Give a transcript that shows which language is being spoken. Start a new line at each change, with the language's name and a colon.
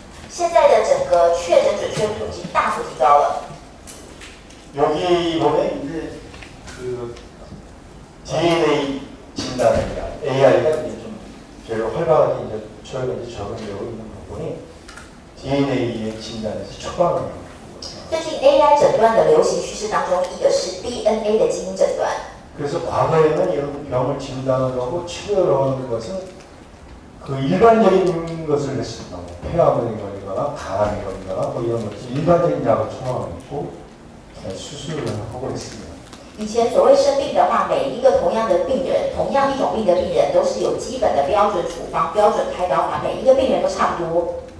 Chinese: 现在的整个确诊准确度已经大幅提高了。
Korean: 여기 보면 이제 그 DNA 진단을 AI가 이제 좀 제일 활발하게 이제 최근에 적용되고 있는 부분이 DNA의 진단에서 초반을.
Chinese: 最近 AI 诊断的流行趋势当中，一个是 DNA 的基因诊断。
Korean: 그래서 과거에는 이런 병을 진단을 하고 치료를 하는 것은 그 일반적인 것을 했습니다. 폐암이 걸리거나 간암이 걸리거나 뭐 이런 것이 일반적인 약을 처방했고 수술을 하고 있습니다.
Chinese: 以前所谓生病的话，每一个同样的病人，同样一种病的病人，都是有基本的标准处方、标准开刀法，每一个病人都差不多。